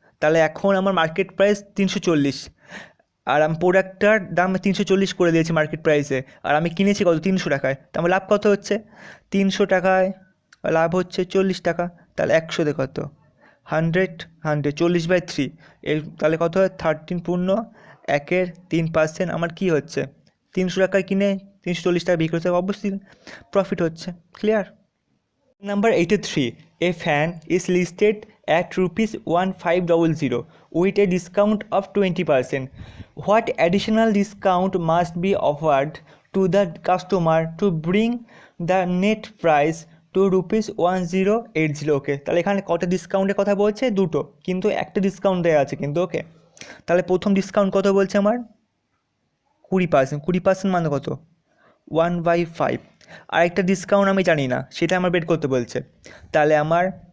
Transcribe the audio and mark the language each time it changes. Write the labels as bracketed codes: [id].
[bn] তাহলে এখন আমার মার্কেট প্রাইস 340, আর আমি প্রোডাক্টটার দাম 340 করে দিয়েছি মার্কেট প্রাইসে, আর আমি কিনেছি কত 300 টাকায়, তো আমার লাভ কত হচ্ছে 300 টাকায় লাভ হচ্ছে 40 টাকা। তাহলে 100 কত 100 40/3, এর তাহলে কত হয় 13.1/3 আমার কি হচ্ছে 300 টাকায় কিনে 340 টাকা বিক্রি করতে, অবশ্যই প্রফিট হচ্ছে। Clear? Number 83. [en] A fan is listed at ₹1500 with a discount of 20%. What additional discount must be offered to the customer to bring the net price to ₹1080? [bn] ওকে, তাহলে এখানে কত ডিসকাউন্টের কথা বলছে, দুটো, কিন্তু একটা ডিসকাউন্ট দেওয়া আছে কিন্তু। ওকে, তাহলে প্রথম ডিসকাউন্ট কত বলছে আমার 20%, 20% মানে কত 1/5। আরেকটা ডিসকাউন্ট আমি জানি না, সেটা আমার বের করতে বলছে। তাহলে আমার